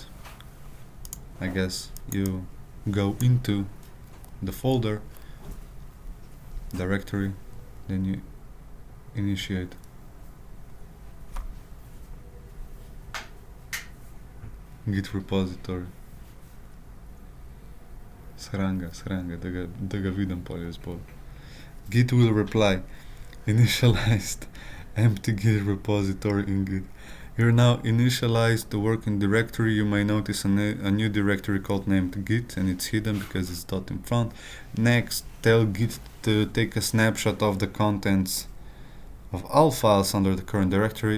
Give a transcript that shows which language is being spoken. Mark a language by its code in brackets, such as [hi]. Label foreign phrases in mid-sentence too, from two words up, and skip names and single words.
[en] I guess you go into the folder, directory, then you initiate. Git repository. [sl] Sranga, da ga vidim polje spod. [en] Git will reply. Initialized empty Git repository in Git. You're now initialized the working directory. You may notice a new directory called named Git, and it's hidden because it's dot in front. Next, tell Git to take a snapshot of the contents of all files under the current directory.